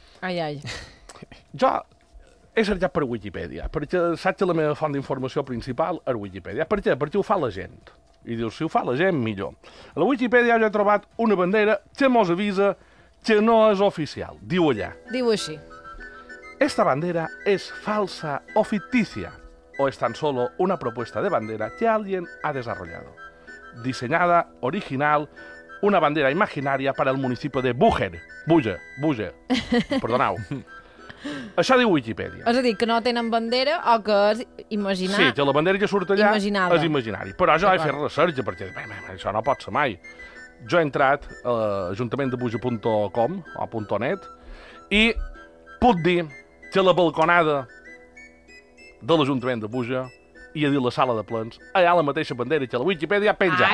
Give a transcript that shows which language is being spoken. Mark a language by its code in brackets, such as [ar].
[ca] Ai, ai. Jo he cercat per Wikipedia, perquè saps que la meva font d'informació principal és Wikipedia. Per què? Perquè ho fa la gent. I dius, si ho fa la gent, millor. A la Wikipedia jo he trobat una bandera que mos avisa que no és oficial. Diu allà. Diu així. [es] Esta bandera es falsa o ficticia, o es tan solo una propuesta de bandera que alguien ha desarrollado. Diseñada, original, una bandera imaginaria para el municipio de Búger. [ca] Búger, Búger. Perdonau. Això diu Wikipedia. És a dir, que no tenen bandera o que és imaginada. Sí, que la bandera que surt allà imaginada. És imaginària. Però jo he fet recerca perquè això no pot ser mai. Jo he entrat a ajuntamentdebuja.com o .net i puc dir que la balconada de l'Ajuntament de Buja i a dir la sala de plens, allà la mateixa bandera que la Wikipedia penja.